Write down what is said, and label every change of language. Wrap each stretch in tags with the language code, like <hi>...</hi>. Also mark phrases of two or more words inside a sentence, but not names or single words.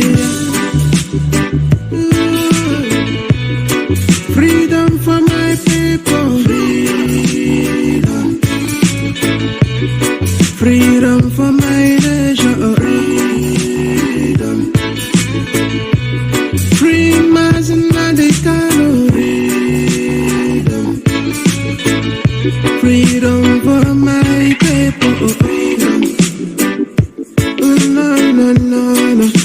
<en>Freedom for my people. Freedom for my nation. Free Mazi Nnamdi Kanu. Freedom for my people. No.</en>